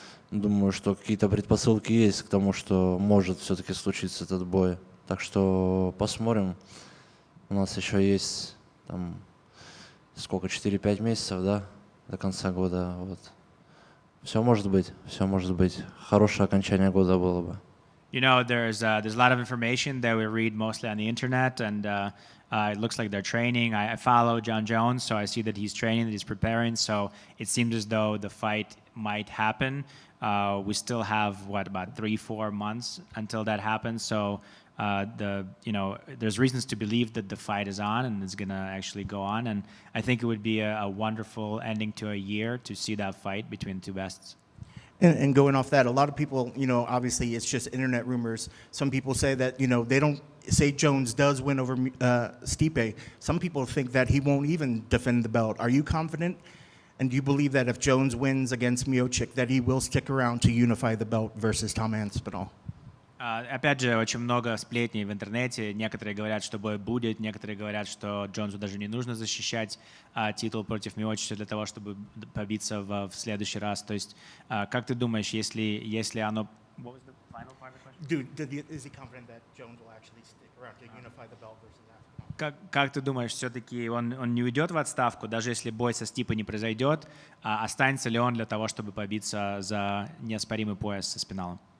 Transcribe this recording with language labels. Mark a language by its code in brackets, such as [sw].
[ru] Думаю, что какие-то предпосылки есть к тому, что может все-таки случиться этот бой. Так что посмотрим. У нас еще есть там сколько, 4-5 месяцев, да, до конца года. Вот. Все может быть, все может быть. Хорошее окончание года было бы. [en] You know, there's a lot of information that we read mostly on the internet, and it looks like they're training. I follow John Jones, so I see that he's training, that he's preparing. So it seems as though the fight might happen. We still have about 3-4 months until that happens. So there's reasons to believe that the fight is on and it's gonna actually go on. And I think it would be a wonderful ending to a year to see that fight between the two bests. And going off that, a lot of people, obviously it's just internet rumors. Some people say that, they don't say Jones does win over Stipe. Some people think that he won't even defend the belt. Are you confident? And do you believe that if Jones wins against Miocic, that he will stick around to unify the belt versus Tom Aspinall? [ru] Опять же, очень много сплетней в интернете. Некоторые говорят, что бой будет, некоторые говорят, что Джонсу даже не нужно защищать титул против Миочича для того, чтобы побиться в следующий раз. То есть, как ты думаешь, если оно... [en] What was the final part of the question? Is he confident that Jones will actually stick around to unify the belt versus Aspinall? [ru] Как ты думаешь, все-таки он не уйдет в отставку, даже если бой со Стипой не произойдет, останется ли он для того, чтобы побиться за неоспоримый пояс со Спиналом?